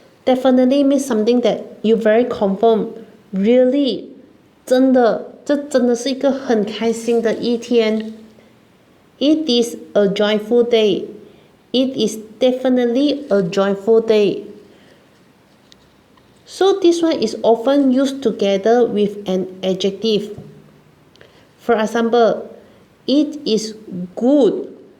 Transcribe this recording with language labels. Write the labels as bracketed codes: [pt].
[en] Definitely means something that you very confirm. [zh] Really, 真的，这真的是一个很开心的一天。 [en] It is a joyful day. It is definitely a joyful day. So this one is often used together with an adjective. For example, it is good.